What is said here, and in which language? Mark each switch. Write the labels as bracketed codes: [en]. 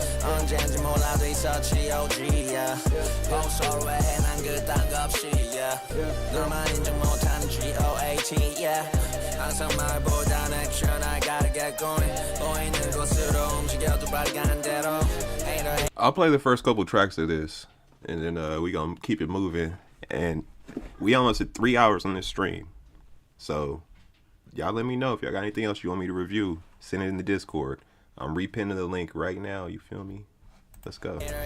[ko] 언제인지 몰라도 있었지, [en] OG, yeah. [ko] 보소로 해, 난 그딴 거 없이, yeah. 너만 인정 못하는 GOAT, yeah. 항상 말보단 액션, [en] I gotta get going. [ko] 보이는 곳으로 움직여도 발견한 대로. [en] I'll play the first couple tracks of this, and then we gonna keep it moving. And We almost at 3 hours on this stream. So y'all let me know if y'all got anything else you want me to review. Send it in the Discord. I'm repinning the link right now. You feel me? Let's go.